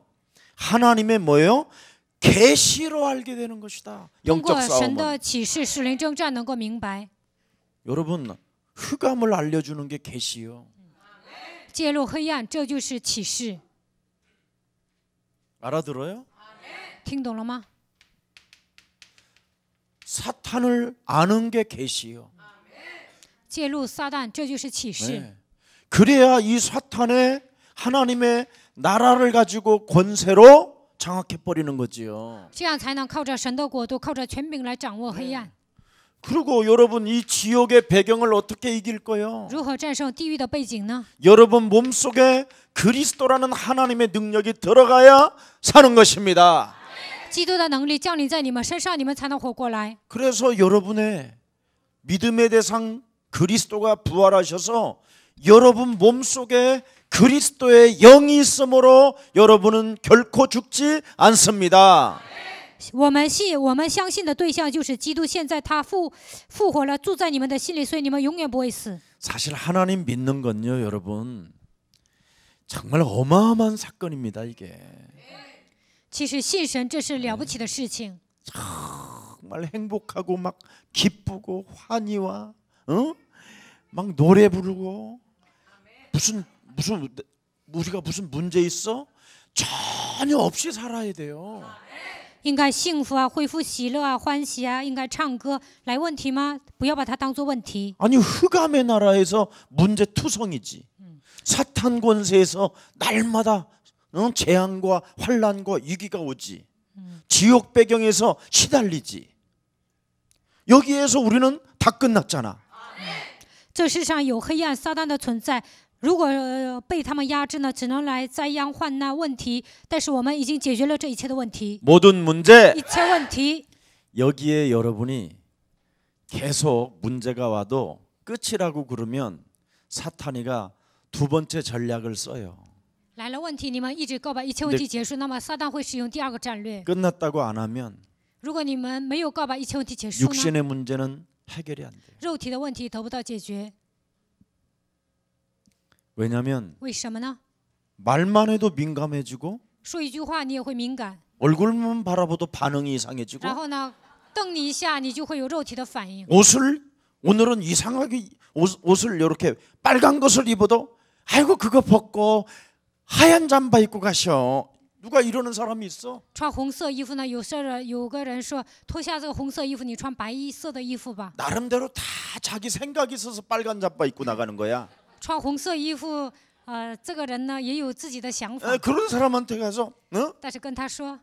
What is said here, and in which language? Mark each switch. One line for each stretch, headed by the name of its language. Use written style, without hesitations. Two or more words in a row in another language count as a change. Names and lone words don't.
Korean: 하나님의 뭐예요? 계시로 알게 되는 것이다.
Chinese: 通过
Korean: 영적
Chinese: 神
Korean: 싸움은.
Chinese: 的启示，属灵征战能够明白，
Korean: 여러분 흑암을 알려주는 게 계시요.
Chinese: 揭露黑暗，这就是启示。
Korean: 알아들어요?
Chinese: 听懂了吗？
Korean: 사탄을 아는 게 계시요.
Chinese: 揭露撒旦，这就是启示。
Korean: 그래야 이 사탄의 하나님의 나라를 가지고 권세로 장악해 버리는 거지요.
Chinese: 这样才能靠着神的国度，靠着权柄来掌握黑暗。
Korean: 그리고 여러분 이 지옥의 배경을 어떻게 이길 거예요?
Chinese: 如何战胜地狱的背景呢？
Korean: 여러분 몸속에 그리스도라는 하나님의 능력이 들어가야 사는 것입니다.
Chinese: 基督的能力降临在你们身上，你们才能活过来。
Korean: 그래서 여러분의 믿음의 대상 그리스도가 부활하셔서 여러분 몸속에 그리스도의 영이 있으므로 여러분은 결코 죽지 않습니다.
Chinese: 我们相信的对象就是基督，现在他复活了，住在你们的心里，所以你们永远不会死。
Korean: 사실 하나님 믿는 건요, 여러분 정말 어마어마한 사건입니다. 이게
Chinese: 其实信神这是了不起的事情，
Korean: 정말 행복하고 막 기쁘고 환희와 막 노래 부르고 무슨 우리가 무슨 문제 있어? 전혀 없이 살아야 돼요.
Chinese: 应该幸福啊，恢复喜乐啊，欢喜啊，应该唱歌。来问题吗？不要把它当作问题。
Korean: 아니 흑암의 나라에서 문제투성이지. 사탄 권세에서 날마다 재앙과 환난과 위기가 오지. 지옥 배경에서 시달리지. 여기에서 우리는 다 끝났잖아.
Chinese: 这世上有黑暗撒旦的存在，如果被他们压制呢，只能来灾殃患难问题。但是我们已经解决了这一切的问题，
Korean: 모든 문제
Chinese: 一切问题。
Korean: 여기에 여러분이 계속 문제가 와도 끝이라고 그러면 사탄이가 두 번째 전략을 써요.
Chinese: 来了问题，你们一直告白一切问题结束，那么撒旦会使用第二个战略。
Korean: 끝났다고 안 하면
Chinese: 如果你们没有告白一切问题结束呢，
Korean: 육신의 문제는 해결이 안 돼요.
Chinese: 肉体的问题得不到解决。
Korean: 왜냐하면
Chinese: 为什么呢？
Korean: 말만 해도 민감해지고
Chinese: 说一句话你也会敏感，
Korean: 얼굴만 바라봐도 반응이 이상해지고
Chinese: 然后呢，瞪你一下，你就会有肉体的反应。
Korean: 옷을 오늘은 이상하게 옷을 이렇게 빨간 것을 입어도 아이고 그거 벗고 하얀 잠바 입고 가셔. 누가 이러는 사람이 있어?
Chinese: 穿红色衣服呢，有个人说脱下这个红色衣服，你穿白色的衣服吧。
Korean: 나름대로 다 자기 생각이 있어서 빨간 잠바 입고 나가는 거야.
Chinese: 穿红色衣服，这个人呢也有自己的想法，
Korean: 그런 사람한테 가서
Chinese: 但是跟他说，